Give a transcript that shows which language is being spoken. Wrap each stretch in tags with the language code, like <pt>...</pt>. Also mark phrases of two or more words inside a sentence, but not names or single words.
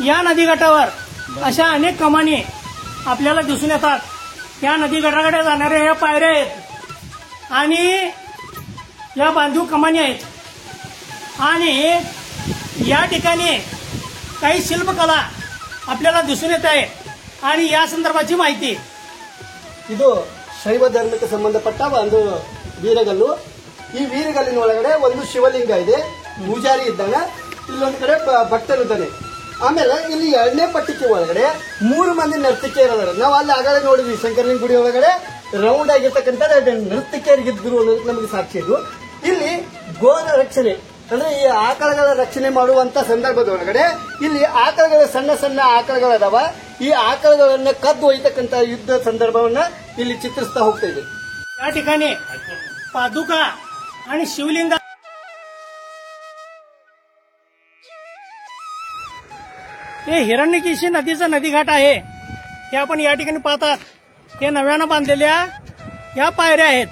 <mr>या नदीघाटावर अशा अनेक कमानी आपल्याला दिसून येतात. या नदीघाटाकडे जाणाऱ्या ह्या पायऱ्या आहेत आणि या बांधीव कमानी आहेत. आणि या ठिकाणी काही शिल्पकला आपल्याला दिसून येत आहे आणि या संदर्भाची ಮಾಹಿತಿ.</mr> <kn>ಇದು ಶೈವ ಧರ್ಮಕ್ಕೆ ಸಂಬಂಧಪಟ್ಟ ಒಂದು ವೀರಗಲ್ಲು. ಈ ವೀರಗಲ್ಲಿನ ಒಳಗಡೆ ಒಂದು ಶಿವಲಿಂಗ ಇದೆ, ಪೂಜಾರಿ ಇದ್ದಾನೆ, ಇಲ್ಲೊಂದು ಕಡೆ ಭಕ್ತರಿದ್ದಾನೆ. ಆಮೇಲೆ ಇಲ್ಲಿ 2ನೇ ಪಟ್ಟಿಕೆ ಒಳಗಡೆ 3 ಮಂದಿ ನರ್ತಕಿಯರಿದ್ದಾರೆ. ನಾವು ಅಲ್ಲಿ ಆಗಲೇ ನೋಡಿದ್ವಿ ಶಂಕರಲಿಂಗ ಗುಡಿ ಒಳಗಡೆ ರೌಂಡ್ ಆಗಿರ್ತಕ್ಕಂಥ ನರ್ತಕಿಯರಿಗಿದ್ರು ಅನ್ನೋದಕ್ಕೆ ನಮಗೆ ಸಾಕ್ಷಿ ಇದು. ಇಲ್ಲಿ ಗೋದ ರಕ್ಷಣೆ ಅಂದ್ರೆ ಈ ಆಕಳಗಳ ರಕ್ಷಣೆ ಮಾಡುವಂತ ಸಂದರ್ಭದೊಳಗಡೆ ಇಲ್ಲಿ ಆಕಳಗಳ ಸಣ್ಣ ಸಣ್ಣ ಆಕಳಗಳದಾವ. ಈ ಆಕಳಗಳನ್ನ ಕದ್ದು ಒಯ್ತಕ್ಕಂಥ ಯುದ್ಧ ಸಂದರ್ಭವನ್ನ ಇಲ್ಲಿ ಚಿತ್ರಿಸ್ತಾ ಹೋಗ್ತಾ ಇದೆ.</kn> <mr>या ठिकाणी पादुका आणि शिवलिंग हे हिरण्यकेशी नदीचं नदीघाट आहे. हे आपण या ठिकाणी पाहतात. हे नव्यानं बांधलेल्या या पायऱ्या आहेत.</mr>